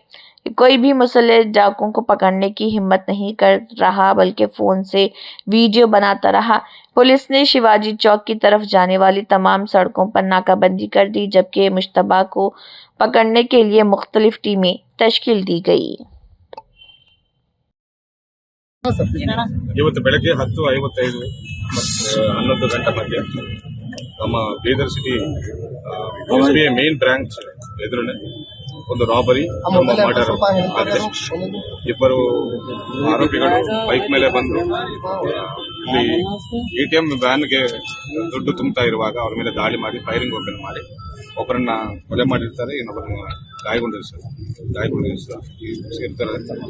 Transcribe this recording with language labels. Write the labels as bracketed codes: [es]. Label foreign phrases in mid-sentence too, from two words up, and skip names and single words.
[ur] کوئی بھی مسلح ڈاکوؤں کو پکڑنے کی ہمت نہیں کر رہا، بلکہ فون سے ویڈیو بناتا رہا. پولیس نے شیواجی چوک کی طرف جانے والی تمام سڑکوں پر ناکہ بندی کر دی، جبکہ مشتبہ کو پکڑنے کے لیے مختلف ٹیمیں تشکیل دی گئی. [kn] ಇವತ್ತು ಬೆಳಗ್ಗೆ 10:55 ಮತ್ತು 11 ಗಂಟೆ ಮಧ್ಯೆ ನಮ್ಮ ಬೀದರ್ ಸಿಟಿ SBI [en] main branch [kn] ಎದುರುನೆ ಒಂದು [en] robbery murder [kn] ಆಗಿದೆ. ಇಬ್ಬರು ಆರೋಪಿಗಳು ಬೈಕ್ ಮೇಲೆ ಬಂದು ಇಲ್ಲಿ ATM ವ್ಯಾನ್ಗೆ ದುಡ್ಡು ತುಂಬುತ್ತಾ ಇರುವಾಗ ಅವ್ರ ಮೇಲೆ ದಾಳಿ ಮಾಡಿ [en] firing open [kn] ಮಾಡಿ ಒಬ್ಬರನ್ನ ಕೊಲೆ ಮಾಡಿರ್ತಾರೆ, ಇನ್ನೊಬ್ಬರನ್ನ ಗಾಯಗೊಂಡಿರ್ತಾರೆ.